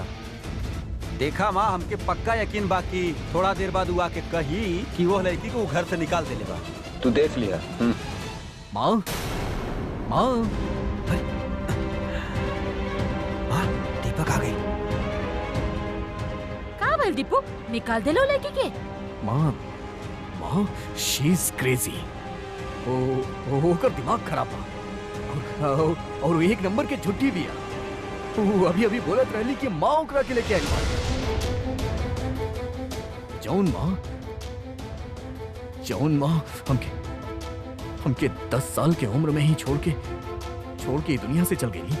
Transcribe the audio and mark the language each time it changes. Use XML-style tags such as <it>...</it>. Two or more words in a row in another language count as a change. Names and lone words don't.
<bho>देखा माँ, हमके पक्का यकीन बा कि थोड़ा देर बाद वो आके कही कि वो लड़की को घर से निकाल देले बा। तू देख लिया। माँ, माँ, दीपक आ गई। का भइल दीपू, निकाल देलो लड़की के? माँ, माँ,</bho> <en>She is crazy.</en> <bho>ओकर दिमाग खराब बा और वो एक नंबर के झुट्टी भी है। वो अभी अभी बोलत रहली कि माँ ओकरा के लेके आई बा। जौन माँ हमके 10 साल के उम्र में ही छोड़ के दुनिया से चल गई।</bho>